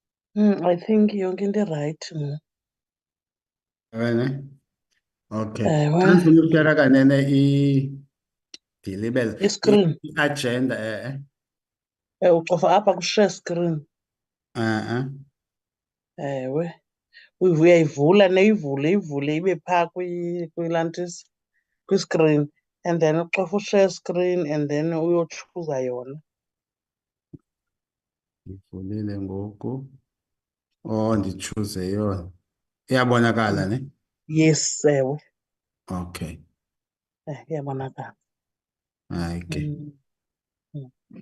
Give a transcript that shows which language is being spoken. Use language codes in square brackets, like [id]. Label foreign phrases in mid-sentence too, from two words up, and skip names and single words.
[en] I think [xh] yonke into [en] right. [xh] Wena? Okay. Ewe, Xa ndifuna ukuthetha kanene ndilibele i-screen. i-agenda Ucofa apha ku- [en] share screen. eh. [xh] Ewe, uyayivula neyivule ivule ibe phaa kwilantisi kwi-screen, [en] and then [xh] ucofa u- [en] share screen and then [xh] uyotshuza yona. Ndivulile ngoku. Oh, ndichuze yona. Iyabonakala ne? Yes, ewe. Okay. Iyabonakala. Hayi ke. Mm, mm.